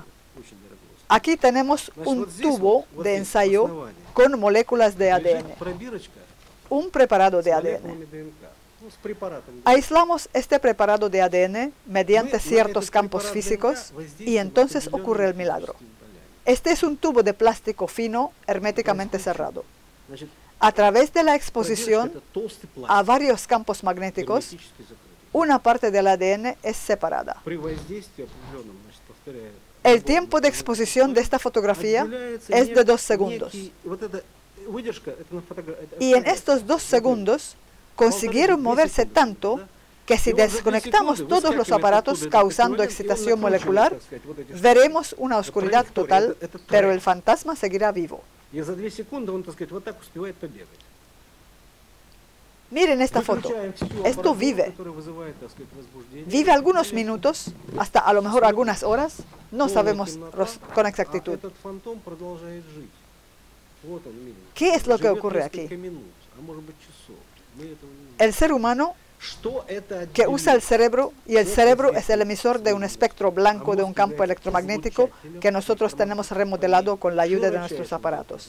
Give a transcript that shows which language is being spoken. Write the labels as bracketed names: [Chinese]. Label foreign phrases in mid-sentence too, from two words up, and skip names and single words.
[Spanish] Aquí tenemos un tubo de ensayo con moléculas de ADN, un preparado de ADN. Aislamos este preparado de ADN mediante ciertos campos físicos y entonces ocurre el milagro. Este es un tubo de plástico fino, herméticamente cerrado. [Russian] Значит, [Spanish] A través de la [Russian] продержка [Spanish] exposición [Russian] это толстый [Spanish] a [Russian] пластик, [Spanish] varios campos magnéticos, [Russian] герметически закрытый. [Spanish] una parte del ADN es separada. [Russian] При воздействии определенном, значит, повторяю, [Spanish] El tiempo de exposición de esta fotografía es de 2 segundos. [Russian] Вот эта выдержка, это на [Spanish] Y en estos 2 segundos consiguieron moverse tanto que si desconectamos todos los aparatos causando excitación molecular, veremos una oscuridad total, pero el fantasma seguirá vivo. [Russian] И за 2 секунды он, так сказать, вот так успевает побегать. [Spanish] Miren esta foto. Esto vive. Vive algunos minutos, hasta a lo mejor algunas horas, no sabemos con exactitud. ¿Qué es lo que ocurre aquí? El ser humano que usa el cerebro, y el cerebro es el emisor de un espectro blanco de un campo electromagnético que nosotros tenemos remodelado con la ayuda de nuestros aparatos.